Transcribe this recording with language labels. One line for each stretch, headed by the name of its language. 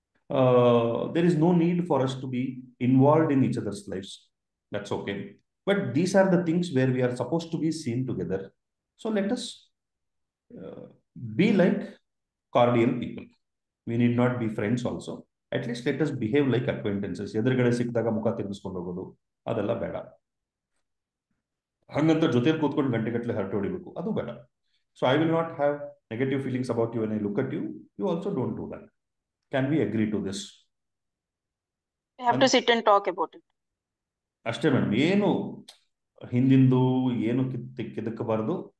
English: There is no need for us to be involved in each other's lives. That's okay. But these are the things where we are supposed to be seen together. So let us be like cordial people. We need not be friends also. At least let us behave like acquaintances.
Kannada: ಎದುರುಗಡೆ ಸಿಕ್ಕಿದಾಗ ಮುಖ ತಿರುಗಿಸ್ಕೊಂಡು ಹೋಗೋದು ಅದೆಲ್ಲ ಬೇಡ. ಹಂಗಂತ ಜೊತೆಲಿ ಕೂತ್ಕೊಂಡು ಗಂಟೆಗಟ್ಟಲೆ ಹರಟೆ ಹೊಡಿಬೇಕು, ಅದು ಬೇಡ.
English: So I will not have negative feelings about you when I look at you. You also don't do that. Can we agree to this? We have to sit and talk about it.
Kannada: ಅಷ್ಟೇ madam. ಏನು ಹಿಂದಿಂದು ಏನು ಕಿದಕ್ಕಬಾರದು.